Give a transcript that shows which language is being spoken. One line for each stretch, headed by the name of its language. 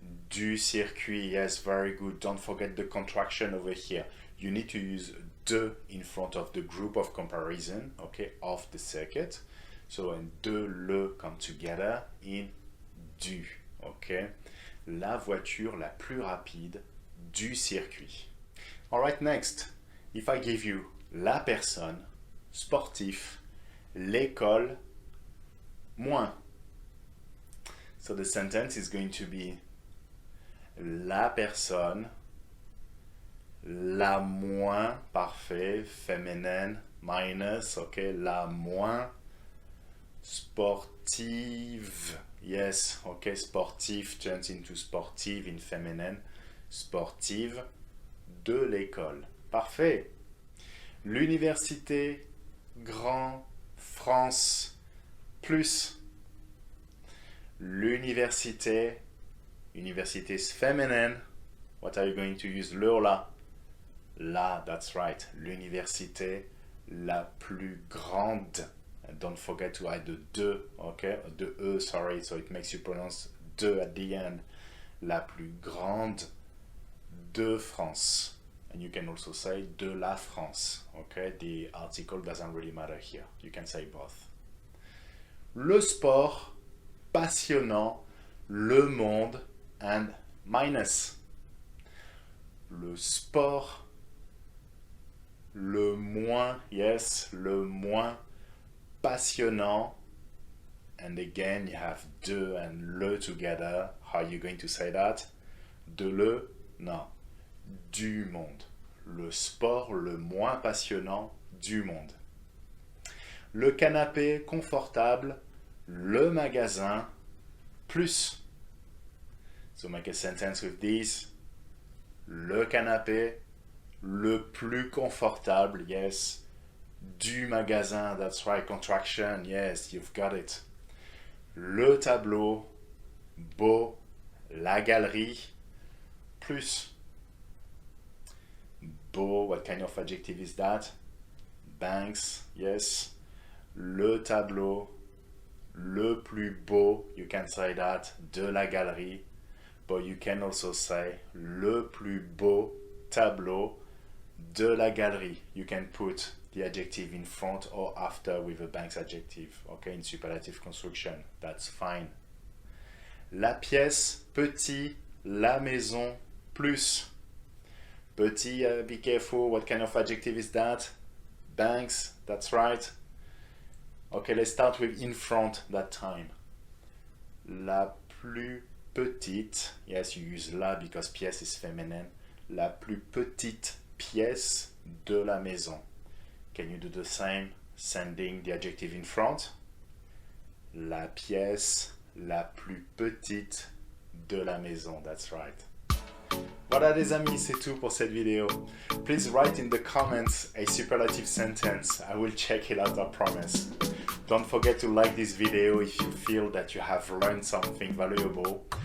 French: Du circuit,
English: yes, very good. Don't forget the contraction over here. You need to use de in front of the group of comparison, okay, of the circuit. So and de, le come together in du, okay.
French: La voiture la plus rapide du circuit.
English: Alright, next.
French: If I give you la personne, sportif, l'école, moins.
English: So the sentence is going to be la personne, la moins, parfait, féminine, minus, okay,
French: la moins sportive,
English: yes, okay, sportif turns into sportive in feminine, sportive de l'école, parfait.
French: L'université, grand, France, plus. L'université, université is feminine.
English: What are you going to use?
French: Le ou la? La,
English: that's right.
French: L'université la plus grande.
English: And don't forget to add the de, okay? The e, sorry, so it makes you pronounce de at the end.
French: La plus grande de France.
English: And you can also say de la France, okay? The article doesn't really matter here. You can say both.
French: Le sport, passionnant, le monde, and minus. Le sport, le moins, yes, le moins passionnant.
English: And again, you have de and le together. How are you going to say that?
French: De le, no. Du monde. Le sport le moins passionnant du monde. Le canapé confortable, le magasin, plus.
English: So make a sentence with these.
French: Le canapé, le plus confortable,
English: yes.
French: Du magasin,
English: that's right, contraction, yes, you've got it.
French: Le tableau, beau, la galerie, plus.
English: Beau, what kind of adjective is that?
French: Banks, yes. Le tableau, le plus beau,
English: you can say that,
French: de la galerie.
English: But you can also say
French: le plus beau tableau de la galerie.
English: You can put the adjective in front or after with a Banks adjective, okay, in superlative construction. That's fine.
French: La pièce, petit, la maison, plus.
English: Petit, be careful, what kind of adjective is that? Banks, that's right. Okay, let's start with in front that time. La
French: plus petite.
English: Yes, you use la because pièce is feminine.
French: La plus petite pièce de la maison.
English: Can you do the same, sending the adjective in front?
French: La pièce la plus petite de la maison.
English: That's right.
French: Voilà les amis, c'est tout pour cette vidéo.
English: Please write in the comments a superlative sentence. I will check it out, I promise. Don't forget to like this video if you feel that you have learned something valuable.